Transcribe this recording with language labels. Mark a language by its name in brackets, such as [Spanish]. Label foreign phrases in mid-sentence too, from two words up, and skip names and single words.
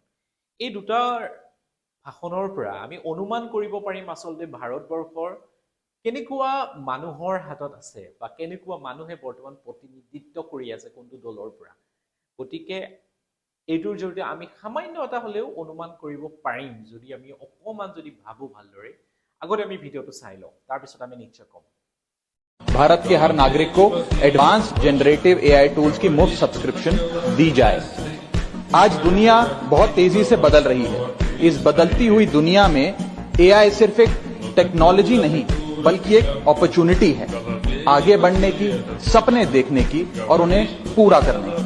[Assamese] এই দুটা ভাষণৰ পৰা আমি অনুমান কৰিব পাৰিম আচলতে ভাৰতবৰ্ষৰ কেনেকুৱা মানুহৰ হাতত আছে বা কেনেকুৱা মানুহে বৰ্তমান প্ৰতিনিধিত্ব কৰি আছে কোনটো দলৰ পৰা। গতিকে এইটোৰ জৰিয়তে আমি সামান্য এটা হ'লেও অনুমান কৰিব পাৰিম যদি আমি অকমান যদি ভাবো ভালদৰে। আগতে আমি ভিডিঅ'টো চাই লওঁ, তাৰপিছত আমি নিশ্চয় ক'ম। [Hindi] भारत के हर नागरिक को [English] advance generative AI tools [Hindi] की मुफ्त सब्सक्रिप्शन दी जाए। आज दुनिया बहुत तेजी से बदल रही है। इस बदलती हुई दुनिया में एआई सिर्फ एक टेक्नोलॉजी नहीं बल्कि एक अपॉर्चुनिटी है, आगे बढ़ने की, सपने देखने की और उन्हें पूरा करने की।